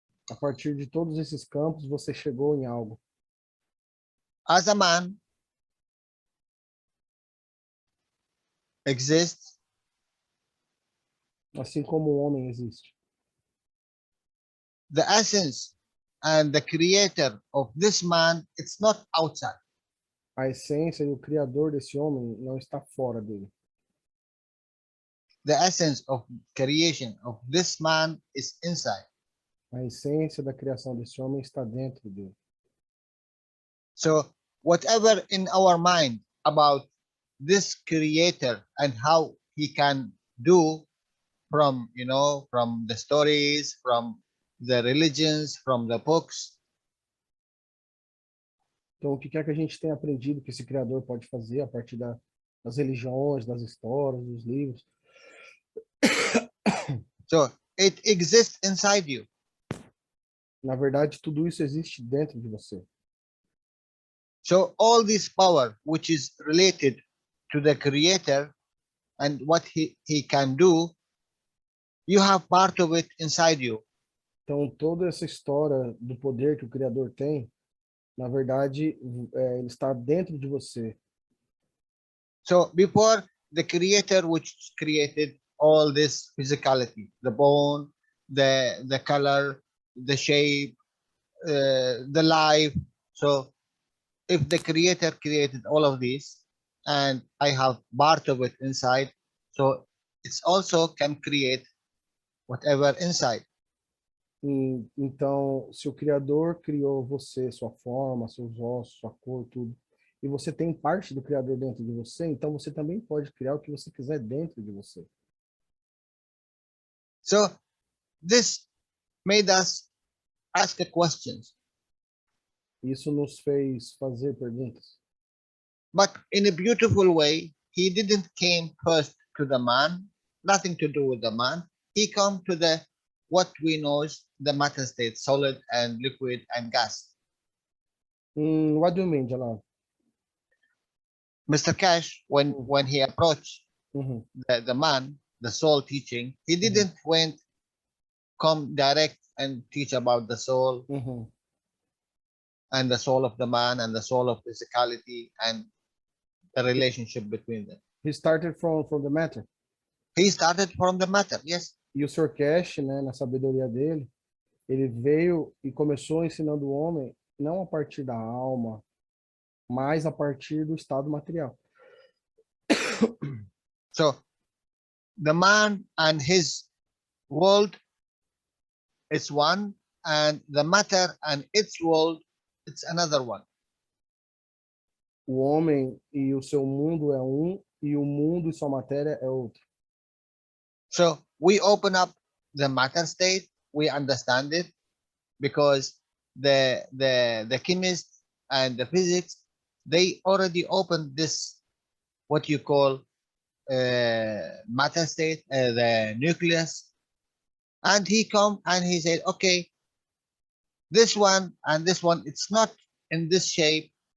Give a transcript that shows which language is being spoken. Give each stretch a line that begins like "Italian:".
Portuguese: A partir de todos esses campos, você chegou em algo.
English: As a man exists,
Portuguese: Assim como o homem existe.
English: the essence and the creator of this man, it's not outside.
Portuguese: A essência e o criador desse homem não está fora dele.
English: The essence of creation of this man is inside.
Portuguese: A essência da criação desse homem está dentro dele.
English: So whatever in our mind about this creator and how he can do from, from the stories, from the religions, from the books,
Portuguese: Então, o que quer que a gente tenha aprendido que esse criador pode fazer a partir das religiões, das histórias, dos livros,
English: so it exists inside you.
Portuguese: na verdade, tudo isso existe dentro de você.
English: So all this power which is related to the creator and what he can do, you have part of it inside you.
Portuguese: Então, toda essa história do poder que o criador tem, na verdade, ele está dentro de você.
English: So before the creator which created all this physicality, the bone, the color, the shape, the life. So if the creator created all of these and I have part of it inside, so it's also can create whatever inside.
Portuguese: Então, se o criador criou você, sua forma, seus ossos, sua cor, tudo, e você tem parte do criador dentro de você, então você também pode criar o que você quiser dentro de você.
English: So this made us ask questions.
Portuguese: Isso nos fez fazer perguntas.
English: But in a beautiful way, he didn't came first to the man, nothing to do with the man. He come to the what we know is the matter state, solid and liquid and gas. What do you mean, Jalal? Mr. Cash, when he approached Uhum. the man, the soul teaching, he didn't went come direct and teach about the soul Uhum. and the soul of the man and the soul of physicality and the relationship between them. He started from the matter. He started from the matter, yes.
Portuguese: E o Sr. Cash, né, na sabedoria dele, ele veio e começou ensinando o homem não a partir da alma, mas a partir do estado material.
English: So the man and his world is one, and the matter and its world, it's another one.
Portuguese: O homem e o seu mundo é um, e o mundo e sua matéria é outro.
English: So we open up the matter state, we understand it, because the chemists and the physics, they already opened this, what you call matter state, the nucleus, and he come and he said, okay, this one and this one, it's not in this shape.